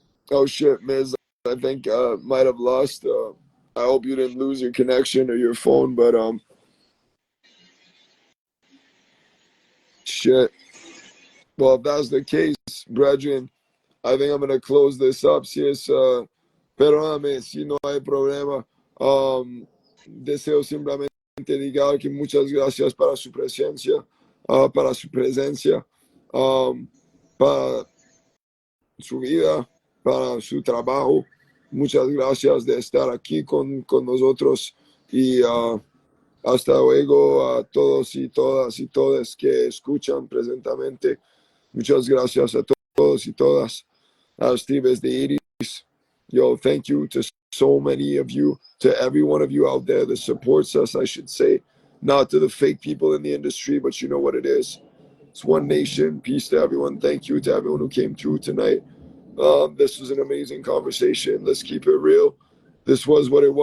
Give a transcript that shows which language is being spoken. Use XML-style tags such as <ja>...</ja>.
<en>Oh shit, Miz. I think might have lost. I hope you didn't lose your connection or your phone, but shit. Well, if that's the case, brethren, I think I'm gonna close this up.</en> <es>Si es, perdóname, si no hay problema. Deseo simplemente indicar que muchas gracias para su presencia, para su presencia, para su vida, para su trabajo. Muchas gracias de estar aquí con nosotros y hasta luego a todos y todas y todas que escuchan presentamente. Muchas gracias a todos y todas.</es> <en>Steve de Iris. Yo, thank you to so many of you, to every one of you out there that supports us, I should say. Not to the fake people in the industry, but you know what it is. It's one nation. Peace to everyone. Thank you to everyone who came through tonight. This was an amazing conversation. Let's keep it real. This was what it was.</en>